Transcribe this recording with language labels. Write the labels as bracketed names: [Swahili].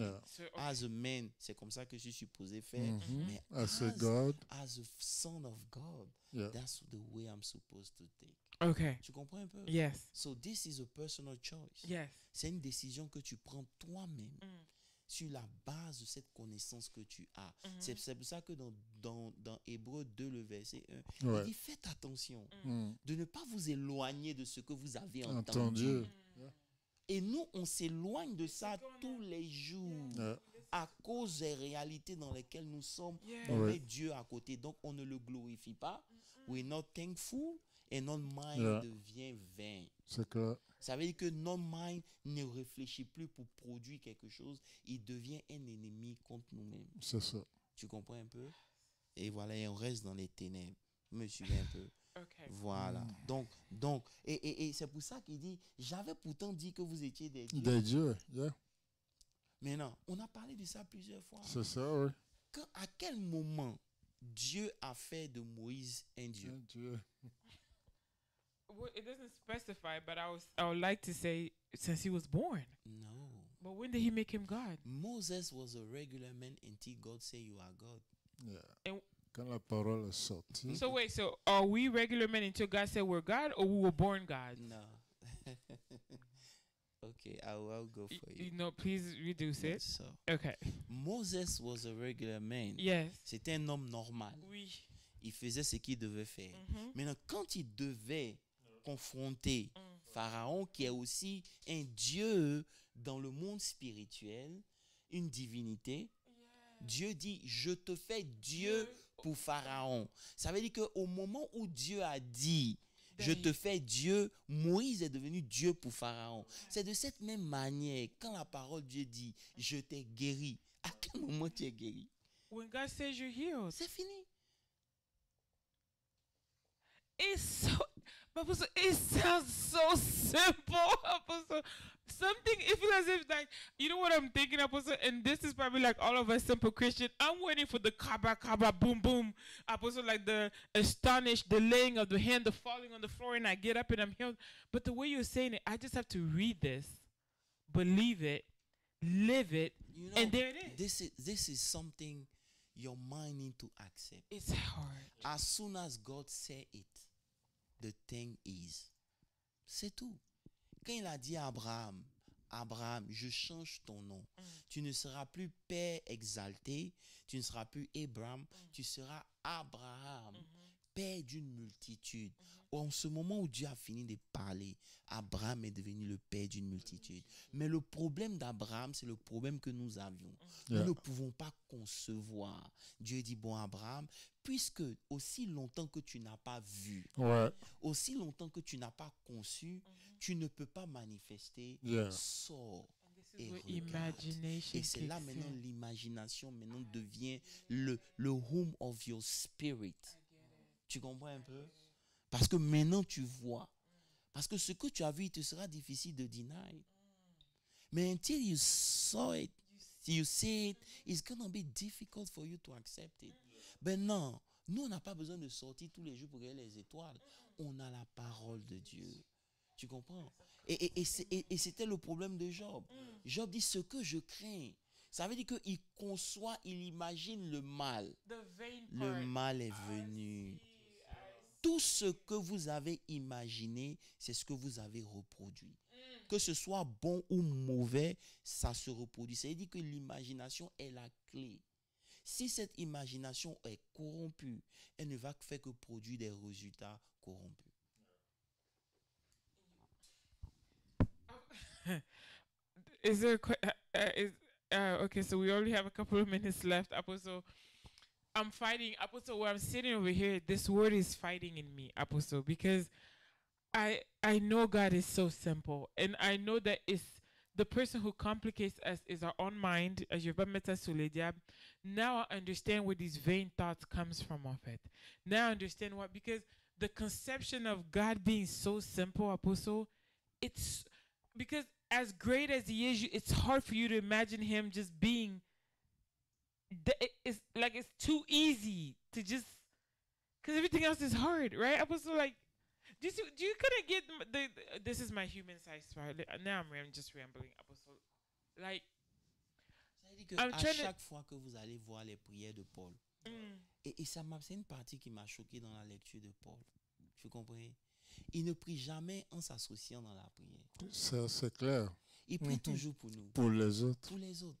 [English] Yeah. So, As a man, [French] c'est comme ça que je suis supposé faire. Mhm. Mais Ah, c'est [English] as, God. as a son of God, Yeah. that's the way I'm supposed to think. okay. [French] Tu comprends un peu? [English] Yes. So this is a personal choice. Yes. [French] C'est une décision que tu prends toi-même Mm. sur la base de cette connaissance que tu as. Mhm. C'est pour ça que dans Hébreux 2, le verset 1, Ouais. il dit faites attention Mm. de ne pas vous éloigner de ce que vous avez entendu. Entendu. Et nous, on s'éloigne de ça tous les jours Ouais. à cause des réalités dans lesquelles nous sommes. [English] Yeah. [French] On Ouais. met Dieu à côté, donc on ne le glorifie pas. [English] We're not thankful [French] et notre [English] mind Yeah. [French] devient vain. C'est clair. Ça veut dire que notre mind ne réfléchit plus pour produire quelque chose. Il devient un ennemi contre nous-mêmes. C'est ça. Tu comprends un peu? Et voilà, et on reste dans les ténèbres. Vous me suivez un peu? [English] Okay. [French] Voilà. Donc, et c'est pour ça qu'il dit, j'avais pourtant dit que vous étiez des dieux. Des dieux. Yeah. Mais non, on a parlé de ça plusieurs fois. C'est ça, oui. À quel moment Dieu a fait de Moïse un dieu? Un Dieu. [English] Well, it doesn't specify, but I would like to say since he was born. No. But when did he make him God? Moses was a regular man until God said you are God. Yeah. And- [French] Quand la parole est sortie. [English] So wait, so are we regular men until God said we're God, or we were born God? No. Okay, I'll go for you. You know, please reduce it. So, Okay. Moses was a regular man. Yes. [French] C'était un homme normal. Oui. Il faisait ce qu'il devait faire. Mhm. Maintenant, quand il devait confronter Pharaon qui est aussi un dieu dans le monde spirituel, une divinité. Dieu dit, je te fais Dieu pour Pharaon. Ça veut dire qu'au moment où Dieu a dit, je te fais Dieu, Moïse est devenu Dieu pour Pharaon. C'est de cette même manière, quand la parole de Dieu dit, je t'ai guéri, à quel moment tu es guéri? [English] When God says you're healed, [French] C'est fini. [English] it's so, Apostle, it sounds so simple, Apostle. Something, it feels as if, like, you know what I'm thinking, Apostle, and this is probably like all of us simple Christian. I'm waiting for the kaba, boom, boom, Apostle, like the astonished, the laying of the hand, the falling on the floor, and I get up and I'm healed. But the way you're saying it, I just have to read this, believe it, live it, You know, and there it is. This is something your mind need to accept. It's hard. As soon as God say it, the thing is. [French] C'est tout. Quand il a dit à Abraham, Abraham, je change ton nom. Tu ne seras plus père exalté, tu ne seras plus Abraham, tu seras Abraham, père d'une multitude. En ce moment où Dieu a fini de parler, Abraham est devenu le père d'une multitude. Mais le problème d'Abraham, c'est le problème que nous avions. Nous ne pouvons pas concevoir. Dieu dit, bon Abraham, puisque aussi longtemps que tu n'as pas vu, aussi longtemps que tu n'as pas conçu, tu ne peux pas manifester, sors. Et c'est là maintenant l'imagination maintenant devient [English] le home of your spirit. [French] Tu comprends un peu? Parce que maintenant tu vois. Parce que ce que tu as vu, il te sera difficile de deny. Mais [English] until you saw it, you see it, it's going to be difficult for you to accept it. [French] Ben non, nous on n'a pas besoin de sortir tous les jours pour regarder les étoiles. On a la parole de Dieu. Tu comprends? Et c'était le problème de Job. Job dit, ce que je crains, ça veut dire qu'il conçoit, il imagine le mal. Le mal est venu. Tout ce que vous avez imaginé, c'est ce que vous avez reproduit. Que ce soit bon ou mauvais, ça se reproduit. Ça veut dire que l'imagination est la clé. Si cette imagination est corrompue, elle ne va faire que produire des résultats corrompus. [English] Is there okay, so we only have a couple of minutes left, Apostle. I'm fighting, Apostle, where I'm sitting over here, this word is fighting in me, Apostle, because I know God is so simple, and I know that it's the person who complicates us is our own mind, as you've met us [French] sur le diable. [English] Now I understand where these vain thoughts comes from of it. Now I understand what, because the conception of God being so simple, Apostle, it's because as great as he is, it's hard for you to imagine him just being, it's like it's too easy to just, because everything else is hard, right? Apostle, like, do you kind of get this is my human side, right? Now I'm just rambling, Apostle. Like, [French] à chaque fois que vous allez voir les prières de Paul, et ça c'est une partie qui m'a choqué dans la lecture de Paul. Tu comprends? Il ne prie jamais en s'associant dans la prière. Ça, c'est clair. Il prie toujours pour nous. Pour les autres. Pour les autres.